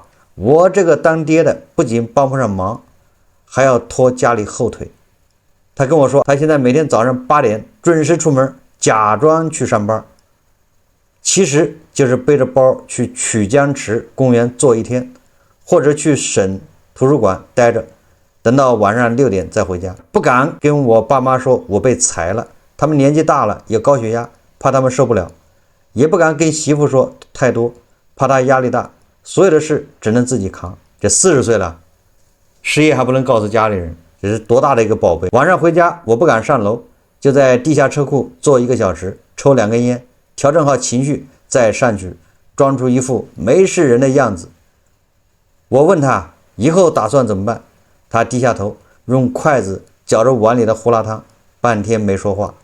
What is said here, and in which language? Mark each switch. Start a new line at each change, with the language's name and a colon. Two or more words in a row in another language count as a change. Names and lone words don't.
Chinese: 我這個當爹的不僅幫不上忙，還要拖家裡後腿。他跟我說，他現在每天早上8點準時出門，假裝去上班，其實就是背着包去曲江池公園坐一天，或者去省圖書館待着，等到晚上6點再回家。不敢跟我爸媽說我被裁了，他們年紀大了，有高血壓，怕他們受不了。也不敢跟媳婦說太多，怕她壓力大，所有的事只能自己扛。這40歲了，失業還不能告訴家裡人，這是多大的一個寶貝。晚上回家我不敢上樓，就在地下車庫坐1個小時，抽2根煙，調整好情緒再上去，裝出一副沒事人的樣子。我問他以後打算怎麼辦，他低下頭，用筷子嚼着碗裡的胡辣湯，半天沒說話。